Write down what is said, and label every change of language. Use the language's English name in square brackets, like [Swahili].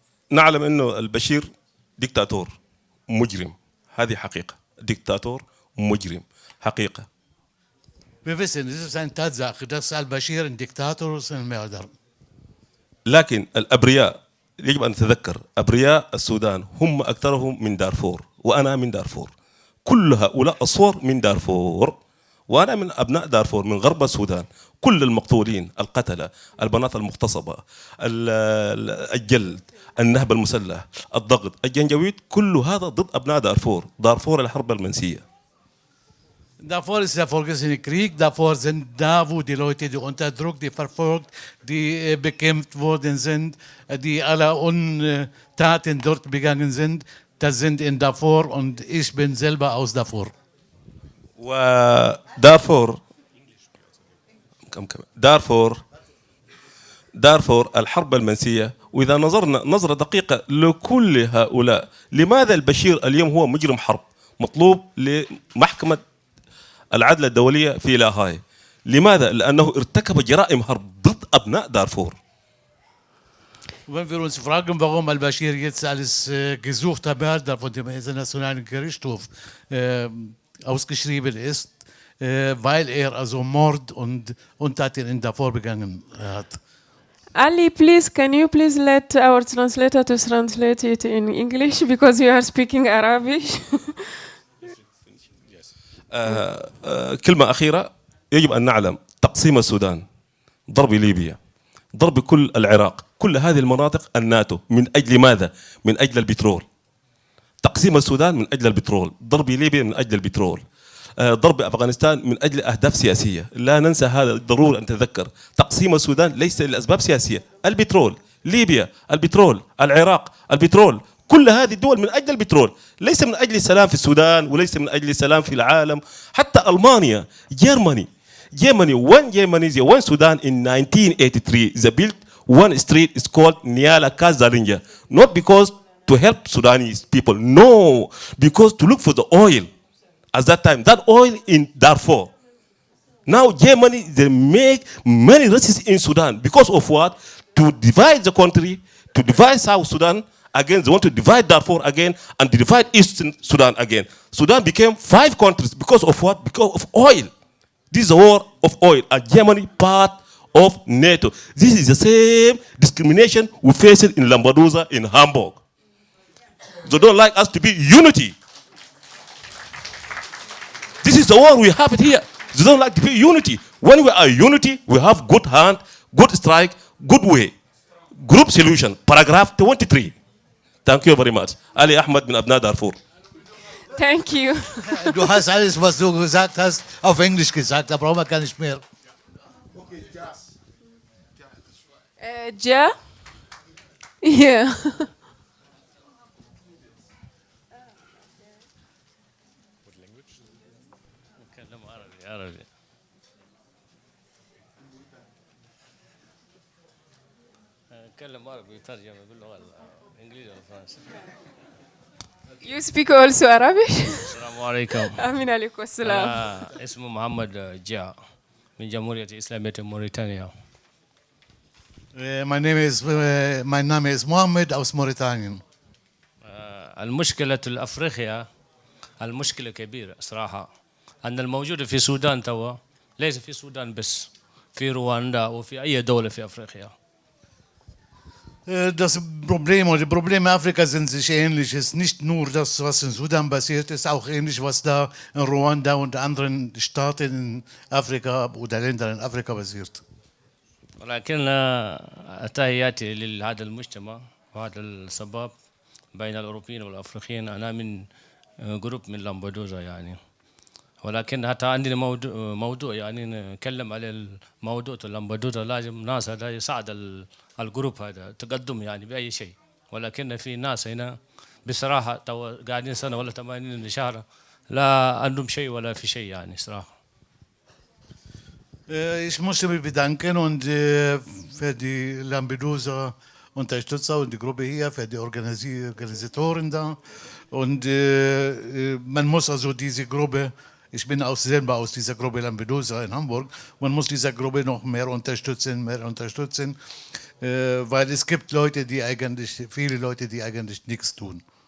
[Arabic] نعلم انه البشير ديكتاتور مجرم. هذه حقيقة. ديكتاتور مجرم. حقيقة. [German] Wir wissen, es ist eine Tatsache, dass al-Bashir ein Diktator ist und ein Mörder. [Arabic] لكن الأبرياء يجب أن نتذكر أبرياء السودان هم أكثرهم من دارفور وأنا من دارفور. كل هؤلاء الصور من دارفور وأنا من أبناء دارفور من غرب السودان. كل المقتولين القتلة البنات المغتصبة الجلد النهب المسلح الضغط الجنجويد كل هذا ضد أبناء دارفور. دارفور الحرب المنسية. [German] Davor ist der vorgesehene Krieg, davor sind da, wo die Leute, die unterdrückt, die verfolgt, die bekämpft worden sind, die alle Untaten dort begangen sind, das sind in Darfur und ich bin selber aus Darfur. [Arabic] دارفور الحرب المنسية وإذا نظرنا نظرة دقيقة لكل هؤلاء لماذا البشير اليوم هو مجرم حرب مطلوب لمحكمة العدل الدولية في لاهاي لماذا؟ لأنه ارتكب جرائم حرب ضد أبناء دارفور. [German] Wenn wir uns fragen, warum al-Bashir jetzt als gesuchter Mörder von dem Internationalen Gerichtshof ausgeschrieben ist, weil er also Mord und Untaten in Darfur begangen hat. [English] Ali, please, can you please let our translator to translate it in English because you are speaking Arabic? [Arabic] كلمة أخيرة يجب أن نعلم تقسيم السودان ضرب ليبيا ضرب كل العراق كل هذه المناطق الناتو من أجل ماذا؟ من أجل البترول. تقسيم السودان من أجل البترول ضرب ليبيا من أجل البترول ضرب أفغانستان من أجل أهداف سياسية. لا ننسى هذا ضروري أن نتذكر تقسيم السودان ليس لأسباب سياسية. البترول ليبيا البترول العراق البترول كل هذه الدول من أجل البترول ليس من أجل السلام في السودان وليس من أجل السلام في العالم. حتى ألمانيا [English] Germany when Sudan in 1983 they built one street is called Niala Kazalinja not because to help Sudanese people no because to look for the oil at that time that oil in Darfur. Now Germany they make many races in Sudan because of what? To divide the country, to divide South Sudan. Again, they want to divide Darfur again and divide Eastern Sudan again. Sudan became 5 countries because of what? Because of oil. This is a war of oil. And Germany part of NATO. This is the same discrimination we face in Lampedusa, in Hamburg. They don't like us to be unity. This is the war we have it here. They don't like to be unity. When we are unity, we have good hand, good strike, good way. Group solution, paragraph 23. Thank you very much. Ali Ahmed [Arabic] min Abna Darfur. [English] Thank you. [German] Du hast alles, was du gesagt hast, auf Englisch gesagt, da brauchen wir gar nicht mehr. Ja? Yeah. [English] You speak also Arabic? [Arabic] السلام عليكم. Amin alaikum assalam. اسمه محمد جاء من جمهورية الإسلامية موريتانيا. [German] Mein Name ist Mohammed aus Mauretanien. [Arabic] المشكلة الأفريقيا المشكلة كبيرة صراحة. أن الموجود في السودان توا ليس في السودان بس، في رواندا وفي أي دولة في أفريقيا. [German] Das Problem oder die Probleme Afrikas sind sich ähnlich. Es ist nicht nur das, was in Sudan passiert, es ist auch ähnlich, was da in Ruanda und anderen Staaten in Afrika oder Ländern in Afrika passiert. [Arabic] ولكن تحياتي لهذا المجتمع وهذا السباب بين الأوروبيين والأفريقيين. أنا من جروب من لامبدوزا يعني، ولكن حتى عندنا موضوع يعني نتكلم على الموضوع لامبدوزا. لازم ناس هذا يساعد الجروب هذا تقدم يعني بأي شيء، ولكن في ناس هنا بصراحة قاعدين سنة ولا 80 شهر لا عندهم شيء ولا في شيء يعني صراحة. [German] Ich möchte mich bedanken und für die Lampedusa Unterstützer und die Gruppe hier, für die Organisatoren da. Und man muss also diese Gruppe, ich bin auch selber aus dieser Gruppe Lampedusa in Hamburg, man muss diese Gruppe noch mehr unterstützen, weil es gibt Leute, viele Leute, die eigentlich nichts tun.